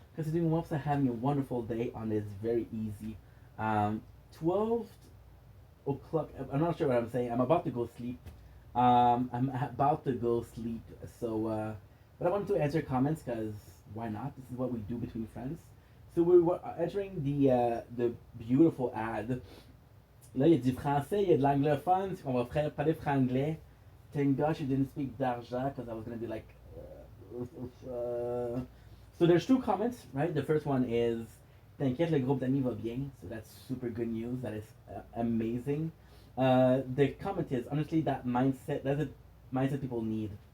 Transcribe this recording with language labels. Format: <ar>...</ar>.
<en>Considering Whoops are having a wonderful day on this very easy 12 o'clock. I'm not sure what I'm saying. I'm about to go sleep. So, but I wanted to answer comments because why not? This is what we do between friends. So we were entering the beautiful ad.</en> <fr>Là, il y a du français, il y a de l'anglophone. On va parler franglais.</fr> <en>Thank gosh you didn't speak d'argent because I was gonna be like. So there's two comments, right? The first one is</en> <fr>T'inquiète, le groupe d'amis va bien.</fr> <en>So that's super good news. That is amazing. The comment is honestly that's a mindset people need.</en>